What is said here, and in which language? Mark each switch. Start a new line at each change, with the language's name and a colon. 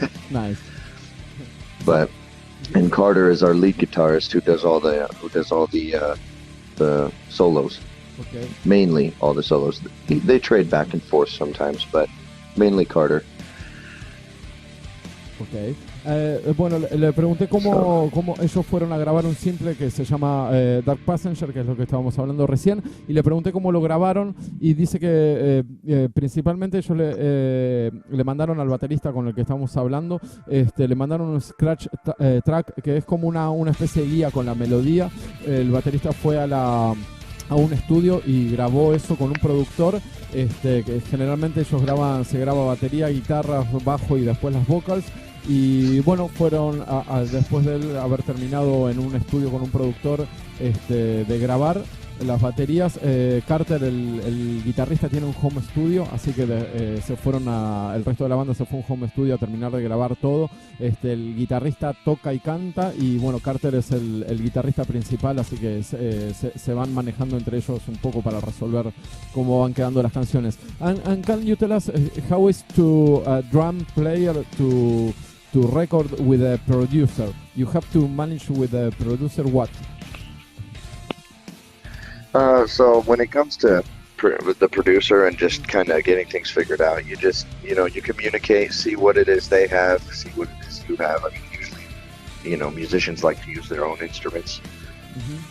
English: Nice. But and Carter is our lead guitarist who does all the solos. Okay. Mainly all the solos. They trade back and forth sometimes, but mainly Carter. Ok.
Spanish: Bueno, le pregunté cómo ellos fueron a grabar un simple que se llama Dark Passenger, que es lo que estábamos hablando recién, y le pregunté cómo lo grabaron, y dice que principalmente ellos le mandaron al baterista con el que estábamos hablando, le mandaron un scratch track que es como una especie de guía con la melodía. El baterista fue a un estudio y grabó eso con un productor, que generalmente ellos se graba batería, guitarra, bajo y después las vocals. Y bueno, fueron después de él haber terminado en un estudio con un productor de grabar las baterías. Carter, el guitarrista, tiene un home studio, así que se fueron el resto de la banda se fue a un home studio a terminar de grabar todo. El guitarrista toca y canta, y bueno, Carter es el guitarrista principal, así que se van manejando entre ellos un poco para resolver cómo van quedando las canciones.
English: And can you tell us how is to a drum player to record with a producer? You have to manage with a producer what? So when it comes to with the producer and just kind of getting things figured out, you just, you communicate, see what it is they have, see what it is you have. I mean, usually, musicians like to use their own instruments. Mm-hmm.